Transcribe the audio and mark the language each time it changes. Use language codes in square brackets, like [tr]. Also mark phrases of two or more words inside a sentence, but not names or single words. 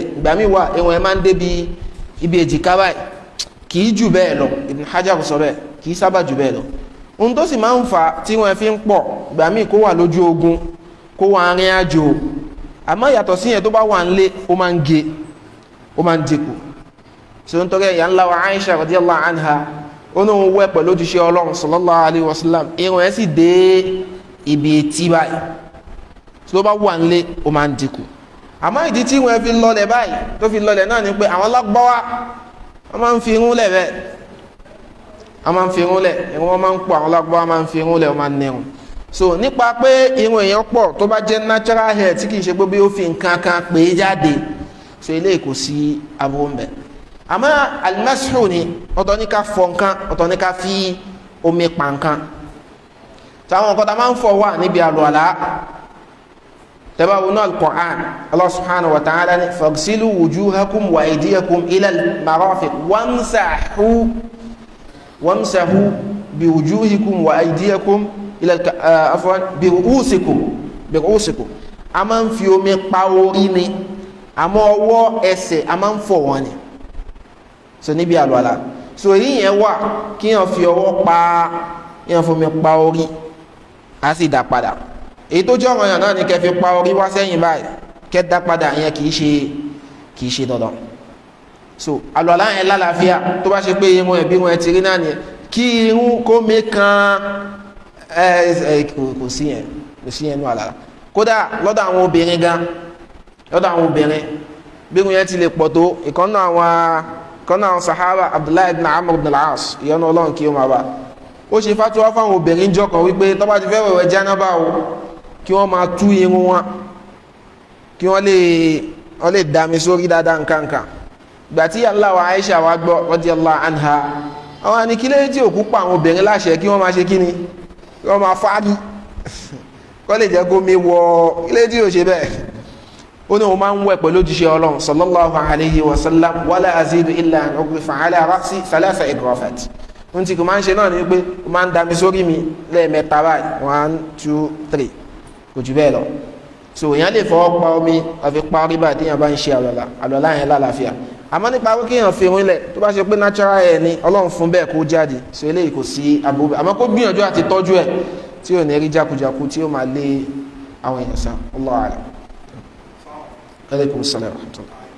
[yo] Ìgbà míì wà irun ẹ̀ máa ń débi ibi èjìká báyìí. Kì í jù bẹ́ẹ̀ lọ, Ibn Hajar sọ bẹ́ẹ̀, kì í sábà jù bẹ́ẹ̀ lọ. Ohun tó sì máa ń fa tí wọ́n fi ń pọ̀, ìgbà míì kó wà lójú ogun, kó wà rìn àjò. Àmọ́ yàtọ̀ sí yẹn tó bá wà nílé, ó máa ń ge, ó máa ń dínkù. So nítorí ẹ̀yà ńlá wa Aisha [ar] رضي الله عنها [yo] ó ní òun wẹ̀ pẹ̀lú òjíṣẹ́ Ọlọ́run [ar] صلى الله عليه وسلم, [yo] irun ẹ̀ sì dé ibi etí báyìí. So tó bá wà nílé, ó máa ń dínkù. Àmọ́ ìdí tí wọ́n fi lọlẹ̀ báyìí tó fi lọlẹ̀ náà ni pé àwọn Lárúbáwá wọ́n máa ń fi irun lẹ̀ bẹ́ẹ̀, wọ́n máa ń fi irun lẹ̀, irun wọn máa ń pọ̀, àwọn Lárúbáwá máa ń fi irun lẹ̀, wọ́n máa ń nírun. So nípa pé irun èèyàn pọ̀ tó bá jẹ́ [en] natural hair [yo] tí kì í ṣe pé bí ó fi nǹkan kan pè é jáde, so eléyìí kò sí aburú ń bẹ. Àmọ́ alimasihu ni ọ̀tọ̀ ní ká fọ nǹkan, ọ̀tọ̀ ní ká fi omi pa nǹkan. Táwọn nǹkan tá máa ń fọ wà níbi àlùwàlá. Tẹ́bá wo náà al-Qur'an, [ar] الله سبحانه وتعالى [yo] ni [ar] فاغسلوا وجوهكم وأيديكم إلى المرافق وامسحوا بوجوهكم وأيديكم إلى عفوا برؤوسكم. [yo] A máa ń fi omi pa orí ni, àmọ́ ọwọ́ ẹsẹ̀ a máa ń fọ̀ wọ́n ni. So níbi àlùwàlá, so èyí yẹn wà kí yàn fi ọwọ́ pa, yàn fomi pa orí, a sì dá padà. Èyí tó jẹ́ ọ̀ranyàn náà ni kẹ́ fi pa orí wá sẹ́yìn báyìí, kẹ́ dá padà yẹn kì í ṣe dandan. So àlùwàlá yẹn lálàáfíà tó bá ṣe pé irun ẹ̀bí wọn ti rí náà nìyẹn, kí irun kó mi kan kò sí yẹn nù àlàlá. Kódà lọ́dọ̀ àwọn obìnrin gan, lọ́dọ̀ àwọn obìnrin bí irun yẹn ti lè pọ̀ tó, ìkànnà àwọn sahaba Abdullahi ibn Amr ibn al-As ìyọ́nú Ọlọ́run kí ó máa bá, ó ṣe fatuwa fáwọn obìnrin jọ kan wípé tó bá ti fẹ́ wẹ̀wẹ̀ jánábà o, kí wọ́n máa tú irun wọn, kí wọ́n lè dami sórí dáadáa nǹkankan. Ìgbà tí Allah wa Aisha wa gbọ́ [ar] رضي الله عنها, [yo] àwọn àni kí lè tí òkú pa àwọn obìnrin láṣẹ kí wọ́n máa ṣe kíni, kí wọ́n máa fárí kọ́ lè jẹ́ kó mi wọ, kí lè tí ò ṣe bẹ́ẹ̀. Ó ní òun máa ń wẹ̀ pẹ̀lú òjíṣẹ́ Ọlọ́run [ar] صلى الله عليه وسلم, ولا أزيد إلا أن أغرف على رأسي ثلاث غرفات. [yo] Ohun tí kò máa ń ṣe náà ni pé ó máa ń dami sórí mi lẹ́ẹ̀mẹ́ta báyìí, 1 2 3, kò jù bẹ́ẹ̀ lọ. So èèyàn lè fọwọ́ pa omi àfi parí báyìí tí èèyàn bá ń ṣe àlùwàlá yẹn lálàáfíà. Àmọ́ nípa pé kéèyàn fi irun lẹ̀ tó bá ṣe pé [en] natural hair [yo] ni Ọlọ́run fún bẹ́ẹ̀ kó jáde, so eléyìí kò sí aburú. Àmọ́ kó gbìyànjú àti tọ́jú ẹ̀ tí ò ní rí jákujàku tí ó máa lé àwọn èèyàn sá. [ar] الله أعلم. عليكم السلام ورحمة الله.